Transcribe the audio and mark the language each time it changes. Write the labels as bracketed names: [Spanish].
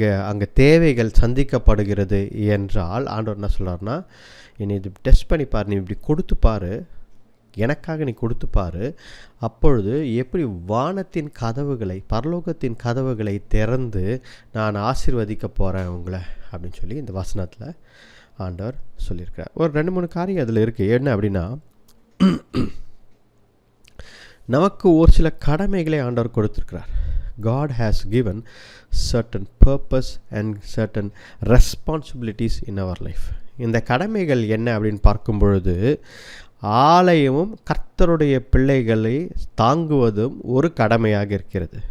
[Tamil] அங்கே தேவைகள் சந்திக்கப்படுகிறது என்றால் ஆண்டவர் என்ன சொல்கிறார்னா, நீ இது டெஸ்ட் பண்ணிப்பார், நீ இப்படி கொடுத்துப்பார், எனக்காக நீ கொடுத்துப்பார், அப்பொழுது எப்படி வானத்தின் கதவுகளை, பரலோகத்தின் கதவுகளை திறந்து நான் ஆசீர்வதிக்க போகிறேன் உங்களை அப்படின்னு சொல்லி இந்த வசனத்தில் ஆண்டவர் சொல்லியிருக்கிறார். ஒரு 2-3 காரியம் அதில் இருக்குது. என்ன அப்படின்னா, நமக்கு ஒரு சில கடமைகளை ஆண்டவர் கொடுத்துருக்கிறார். [English] God has given certain purpose and certain responsibilities in our life. [Tamil] இந்த கடமைகள் என்ன அப்படின்னு பார்க்கும் பொழுது, ஆலயமும் கர்த்தருடைய பிள்ளைகளை தாங்குவதும் ஒரு கடமையாக இருக்கிறது.